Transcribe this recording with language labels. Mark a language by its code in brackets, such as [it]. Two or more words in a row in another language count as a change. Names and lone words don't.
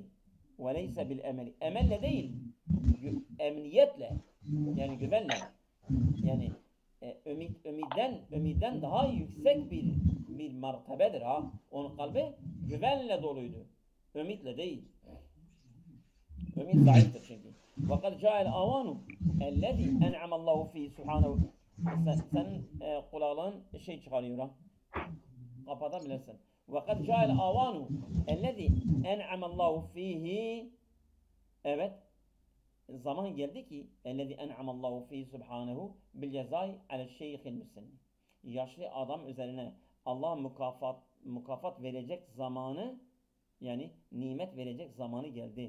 [ar] وليس بالأمل. [tr] Emelle değil. Emniyetle. Yani güvenle. Yani ümitten daha yüksek bir mertebedir ha. Onun kalbi güvenle doluydu. Ümitle değil. Ümit zayıftır çünkü. [ar] وَقَدْ جَاءَ الْاَوَانُ اَلَّذ۪ي اَنْعَمَ اللّٰهُ ف۪ي سُبْحَانَهُ. [tr] Senin kulağın çıkarıyor ha. Kapatabilirsin. [ar] وَقَدْ جَاءَ الْاَوَانُ اَلَّذ۪ي اَنْعَمَ اللّٰهُ ف۪يهِ. [tr] Evet. Zaman geldi ki [ar] الذي أنعم الله في سبحانه بالجزاء على الشيخ المسن. [tr] Yaşlı adam üzerine Allah mukafat verecek zamanı yani nimet verecek zamanı geldi.